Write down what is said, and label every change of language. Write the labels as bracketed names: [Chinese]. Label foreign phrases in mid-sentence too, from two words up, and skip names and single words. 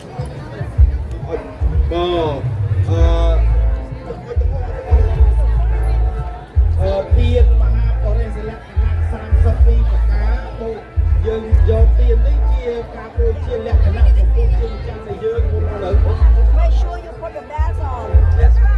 [Khmer] ទៀនមហាបរិសលក្ខណៈ32ប្រការពួកយើងយកទៀននេះជាការបូជាលក្ខណៈចំពោះជាម្ចាស់ដែលយើងមុនឥឡូវ [English] Make sure you put the bells on. Yes.